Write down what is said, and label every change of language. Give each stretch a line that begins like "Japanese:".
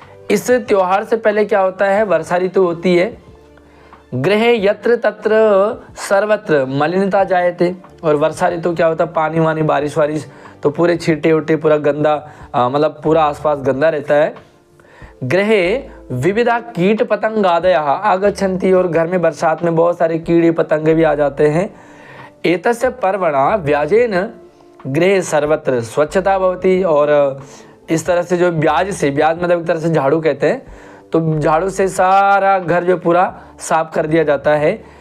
Hindi: इस त्यौहार से पहले क्या होता है, वर्षा ऋतु होती है।
Sanskrit: गृहे यत्र तत्र सर्वत्र मलिनता जायते।
Hindi: और वर्षा ऋतु क्या होता है, पानी वानी बारिश वारिश, तो पूरे छींटे उटे पूरा गंदा, मतलब पूरा आसपास गंदा रहता है।
Sanskrit: गृहे विविधा कीट पतंगादयः आगच्छन्ति।
Hindi: और घर में बरसात में बहुत सारे कीड़े पतंगे भी आ जाते हैं।
Sanskrit: एतस्य पर्वणा व्याजेन गृहे सर्वत्र स्वच्छता भवति।
Hindi: और इस तरह से जो ब्याज मतलब एक तरह से झाड़ू कहते हैं, तो झाड़ू से सारा घर जो पूरा साफ कर दिया जाता है।